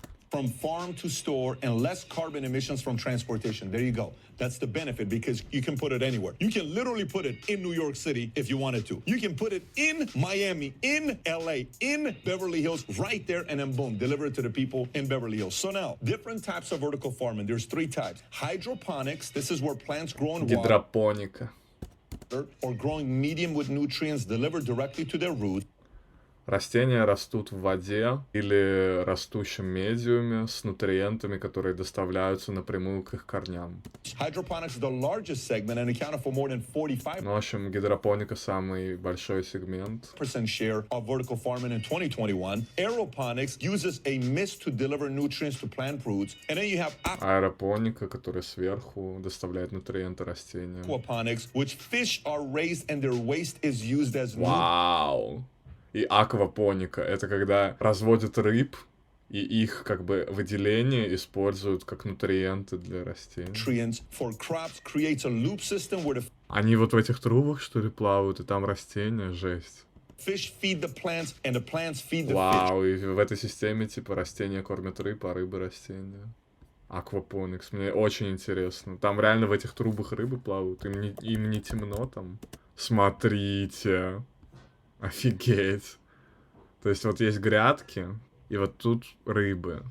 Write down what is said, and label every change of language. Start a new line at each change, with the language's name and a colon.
English: From farm to store and less carbon emissions from transportation. There you go. That's the benefit because you can put it anywhere. You can literally put it in New York City if you wanted to. You can put it in Miami, in LA, in Beverly Hills, right there, and then boom, deliver it to the people in Beverly Hills. So now, different types of vertical farming. There's 3 types. Hydroponics, this is where plants grow in water.
Russian: Гидропоника.
English: Or growing medium with nutrients delivered directly to their roots.
Russian: Растения растут в воде или растущем медиуме с нутриентами, которые доставляются напрямую к их корням.
English: Hydroponics is the largest segment and accounted for more than 45%
Russian: Ну, в общем, гидропоника самый большой сегмент.
English: share of vertical farming in 2021. Aeroponics uses a mist to deliver nutrients to plant roots. And then you have
Russian: Аэропоника, которая сверху доставляет нутриенты растениям.
English: aquaponics, which fish are raised and their waste is used as
Russian: Вау! И аквапоника — это когда разводят рыб, и их как бы выделения используют как нутриенты для растений.
English: nutrients for crops, creates a loop system where the
Russian: Они вот в этих трубах, что ли, плавают, и там растения, жесть.
English: fish feed the plants and the plants feed the fish.
Russian: Вау, и в этой системе, типа, растения кормят рыб, а рыбы растения. Аквапоникс, мне очень интересно. Там реально в этих трубах рыбы плавают, им не темно там. Смотрите. Офигеть. То есть вот есть грядки, и вот тут рыбы.